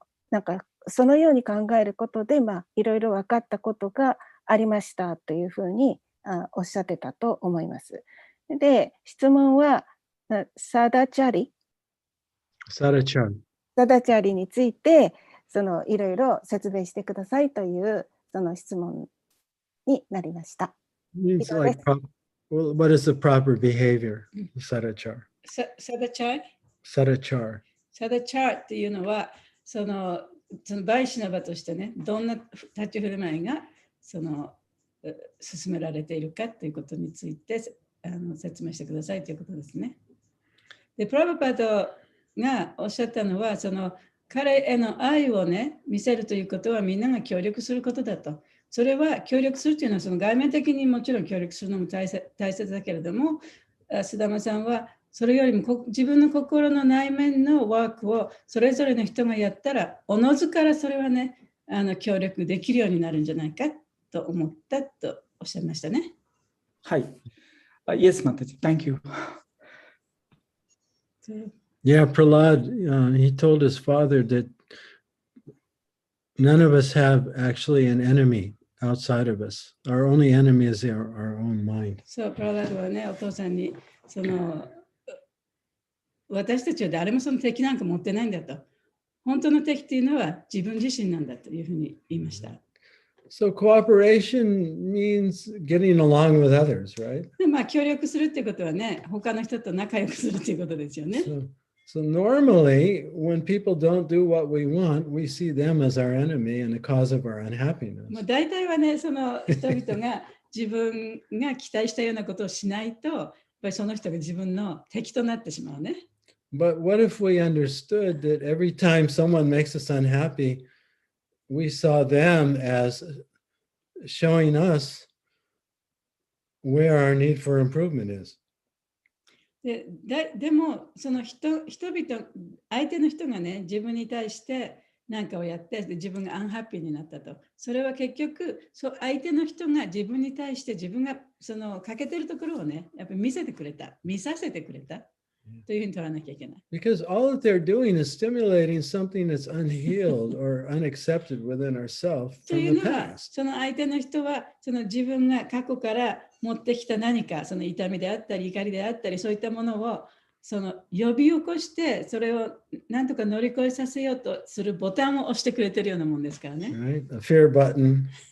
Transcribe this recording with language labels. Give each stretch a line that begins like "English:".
Japanese: なんかそのように考えることでいろいろ分かったことがありましたというふうにおっしゃってたと思います。で、質問はサダチャリ
English: Sadachar.
Japanese: サダチャリについていろいろ説明してくださいというその質問になりました。
English: Means like, well, what is the proper behavior? Sadachar.
Japanese: サダチャイ
English: Sadachar.
Japanese: サダチャーっていうのは、そのバイシナバとしてね、どんな立ち振る舞いが進められているかということについて説明してくださいということですね。で、プラバパードがおっしゃったのは、彼への愛をね、見せるということはみんなが協力することだと。それは協力するというのは外面的にもちろん協力するのも大切だけれども、須玉さんはそれよりも自分の心の内面のワークをそれぞれの人がやったら、おのずからそれはね、協力できるようになるんじゃないかと思ったとおっしゃいましたね。
English: はい。Yes, Mataji. Thank you. Yeah, Prahlad, he told his father that none of us have actually an enemy outside of us. Our only enemy is our own mind.
Japanese: そう、プララドはね、お父さんに私たちは誰もその敵なんか持ってないんだと。本当の敵っていうのは自分自身なんだというふうに言いました。
English: So cooperation means getting along with others, right?
Japanese: で、まあ協力するってことはね、他の人と仲良くするっていうことですよね。
English: So normally, when people don't do what we want, we see them as our enemy and the cause of our unhappiness.
Japanese: まあ大体はね、その人々が自分が期待したようなことをしないと、やっぱりその人が自分の敵となってしまうね。
English: But what if we understood that every time someone makes us unhappy, we saw them as showing us where our need for improvement is?
Japanese: でも、その人々、相手の人がね、自分に対して何かをやって、自分がアンハッピーになったと。それは結局、相手の人が自分に対して自分が欠けてるところをね、やっぱり見させてくれたというふうに取らなきゃいけない。
English: Because all that they're doing is stimulating something that's unhealed or unaccepted within ourselves
Japanese: と
English: from
Japanese: いう
English: the
Japanese: のは、
English: past.
Japanese: その相手の人は、自分が過去から持ってきた何か、痛みであったり、怒りであったり、そういったものを呼び起こして、それを何とか乗り越えさせようとするボタンを押してくれてるようなもんですからね。
English: Right? A fear button,